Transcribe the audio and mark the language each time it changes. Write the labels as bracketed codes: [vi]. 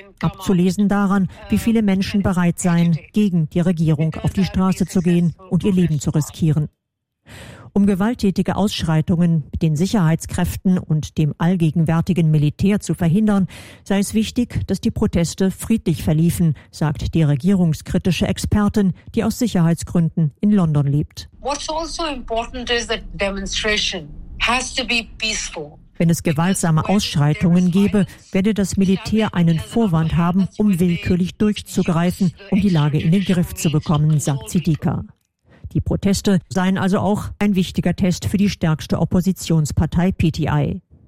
[de] Abzulesen daran, wie viele Menschen bereit seien, gegen die Regierung auf die Straße zu gehen und ihr Leben zu riskieren. Um gewalttätige Ausschreitungen mit den Sicherheitskräften und dem allgegenwärtigen Militär zu verhindern, sei es wichtig, dass die Proteste friedlich verliefen, sagt die regierungskritische Expertin, die aus Sicherheitsgründen in London lebt. [en] What's also important is that demonstration has to be peaceful. [de] Wenn es gewaltsame Ausschreitungen gäbe, werde das Militär einen Vorwand haben, um willkürlich durchzugreifen, um die Lage in den Griff zu bekommen, sagt Siddiqa. Die Proteste seien also auch ein wichtiger Test für die stärkste Oppositionspartei PTI.